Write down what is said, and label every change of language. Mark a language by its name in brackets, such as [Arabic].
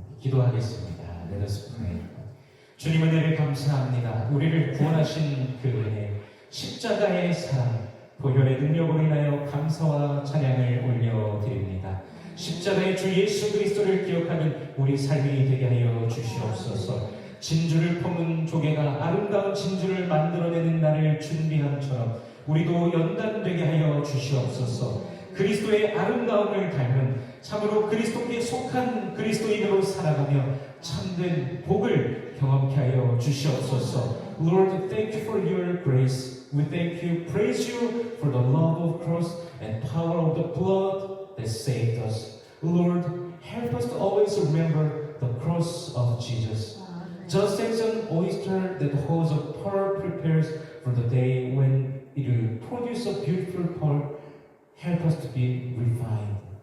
[Korean] 기도하겠습니다. [English] Let us pray. [Korean] 주님 은혜를 감사합니다. 우리를 구원하신 그 은혜, 십자가의 사랑, 보혈의 능력으로 인하여 감사와 찬양을 올려드립니다. 십자가의 주 예수 그리스도를 기억하는 우리 삶이 되게 하여 주시옵소서. 진주를 품은 조개가 아름다운 진주를 만들어내는 날을 준비함처럼 우리도 연단되게 하여 주시옵소서. 그리스도의 아름다움을 닮은 참으로 그리스도께 속한 그리스도인으로 살아가며 참된 복을 경험케 하여 주시옵소서. [English] Lord, thank you for your grace. We thank you, praise you for the love of cross and power of the blood that saved us. Lord, help us to always remember the cross of Jesus. Just as an oyster that holds a pearl prepares for the day when it will produce a beautiful pearl, help us to be refined.